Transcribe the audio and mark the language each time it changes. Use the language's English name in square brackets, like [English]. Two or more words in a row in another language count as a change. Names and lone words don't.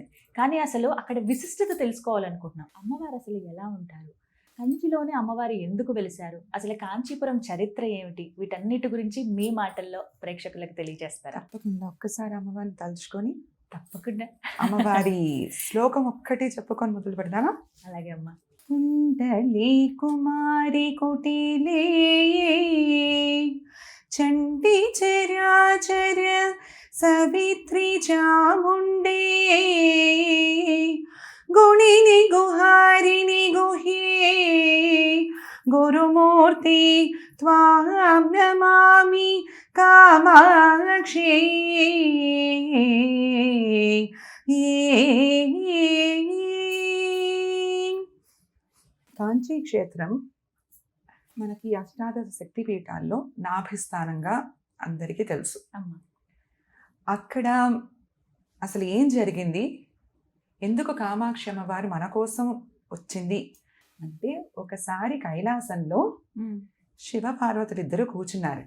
[Telugu] కానీ అసలు అక్కడ విశిష్టత తెలుసుకోవాలనుకుంటున్నాం. అమ్మవారు అసలు ఎలా ఉంటారు, కంచిలోనే అమ్మవారు ఎందుకు వెలిశారు, అసలు కాంచీపురం చరిత్ర ఏమిటి, వీటన్నిటి గురించి మీ మాటల్లో ప్రేక్షకులకు తెలియజేస్తారా? తప్పకుండా ఒక్కసారి అమ్మవారిని తలుచుకొని తప్పకుండా అమ్మవారి శ్లోకం ఒక్కటి చెప్పుకొని మొదలు పెడదామా? అలాగే అమ్మ. [Sanskrit] कुण्डली कुमारी कुटिले चण्डी चराचर सवित्री चामुण्डे गुणिनि गुहारिणि गुह्ये गुरुमूर्ति त्वां नमामि कामाक्षी [Telugu] కాంచీ క్షేత్రం మనకి అష్టాదశ శక్తి పీఠాల్లో నాభిస్థానంగా అందరికీ తెలుసు. అక్కడ అసలు ఏం జరిగింది, ఎందుకు కామాక్షి అమ్మవారు మన కోసం వచ్చింది అంటే, ఒకసారి కైలాసంలో శివ పార్వతులు ఇద్దరు కూర్చున్నారట.